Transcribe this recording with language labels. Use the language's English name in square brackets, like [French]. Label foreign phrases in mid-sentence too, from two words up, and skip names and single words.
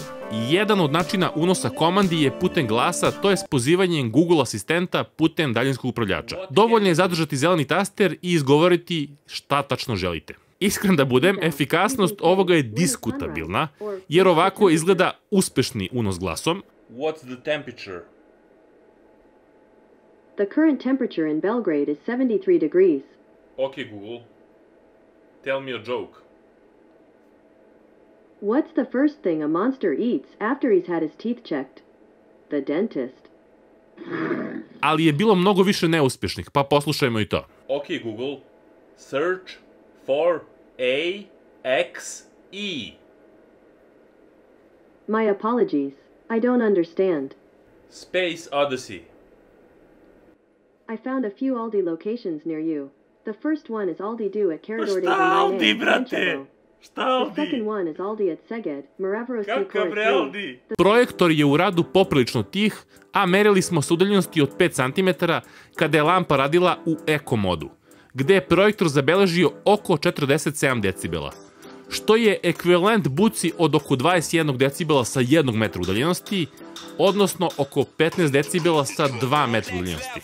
[Serbian] Jedan od načina unosa komandi je putem glasa, to je s pozivanjem Google asistenta putem daljinskog upravljača. Dovoljno je zadržati zeleni taster i izgovoriti šta tačno želite. Iskren da budem, efikasnost ovoga je diskutabilna, jer ovako izgleda uspešni unos glasom. [English] What's the temperature? The current temperature in Belgrade is 73 degrees. Okay, Google. Tell me a joke. What's the first thing a monster eats after he's had his teeth checked? The dentist. [Serbian] Ali je bilo mnogo više neuspešnih, pa poslušajmo i to. [English] Okay, Google. Search for A, X, E. My apologies. I don't understand. Space Odyssey. I found a few Aldi locations near you. The first one is Aldi Du at Carador de [Serbian] Šta Aldi, [English] Vermine, [Serbian] brate? [English] Manchego. [Serbian] Šta [English] The second [Serbian] Aldi? [English] one is Aldi at Szeged, Maravros [Serbian] Kakav bre Aldi? Projektor je u radu poprilično tih, a merili smo sa udaljenosti od 5 cm kada je lampa radila u eko modu, gde je projektor zabeležio oko 47 decibela, što je ekvivalent buci od oko 21 decibela sa 1 metra udaljenosti, odnosno oko 15 decibela sa 2 metra udaljenosti.